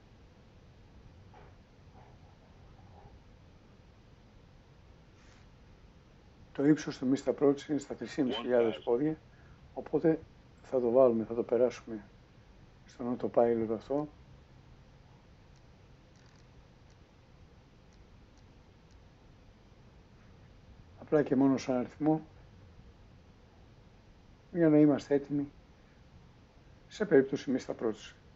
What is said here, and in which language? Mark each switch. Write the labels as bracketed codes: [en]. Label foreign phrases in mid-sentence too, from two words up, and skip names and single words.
[el] Το ύψος του [en] missed approach [el] είναι στα 3.500 πόδια, οπότε θα το βάλουμε, θα το περάσουμε στον autopilot αυτό. Απλά και μόνο σαν αριθμό, για να είμαστε έτοιμοι σε περίπτωση [en] missed approach.